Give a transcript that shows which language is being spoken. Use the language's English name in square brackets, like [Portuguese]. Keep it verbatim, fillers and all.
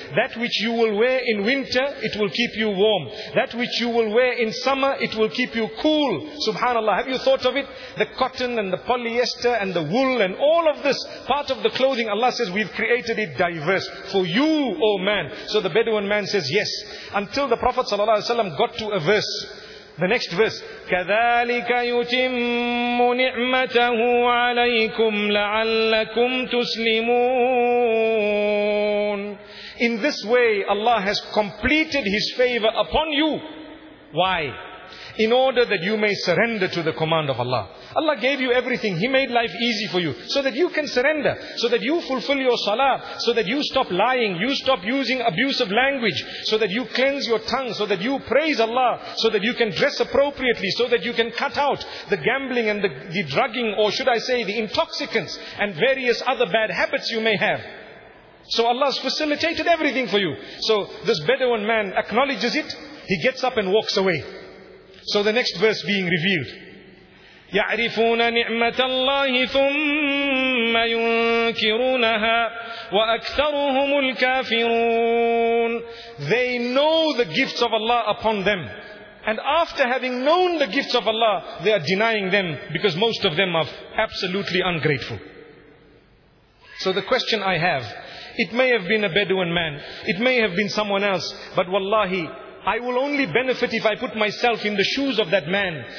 [English] That which you will wear in winter, it will keep you warm. That which you will wear in summer, it will keep you cool. Subhanallah. Have you thought of it? The cotton and the polyester and the wool and all of this part of the clothing, Allah says, we've created it diverse for you, O man. So the Bedouin man says yes, until the Prophet ﷺ got to a verse. The next verse, [Arabic] كَذَلِكَ يُتِمُّ نِعْمَتَهُ عَلَيْكُمْ لَعَلَّكُمْ تُسْلِمُونَ. [English] In this way Allah has completed His favor upon you. Why? In order that you may surrender to the command of Allah. Allah gave you everything. He made life easy for you, so that you can surrender, so that you fulfill your salah, so that you stop lying, you stop using abusive language, so that you cleanse your tongue, so that you praise Allah, so that you can dress appropriately, so that you can cut out the gambling and the, the drugging, or should I say the intoxicants and various other bad habits you may have. So Allah's facilitated everything for you. So this Bedouin man acknowledges it. He gets up and walks away. So the next verse being revealed, [Arabic] يَعْرِفُونَ نِعْمَةَ اللَّهِ ثُمَّ يُنْكِرُونَهَا وَأَكْثَرُهُمُ الْكَافِرُونَ. [English] They know the gifts of Allah upon them, and after having known the gifts of Allah, they are denying them, because most of them are absolutely ungrateful. So the question I have, it may have been a Bedouin man, it may have been someone else, but wallahi, I will only benefit if I put myself in the shoes of that man.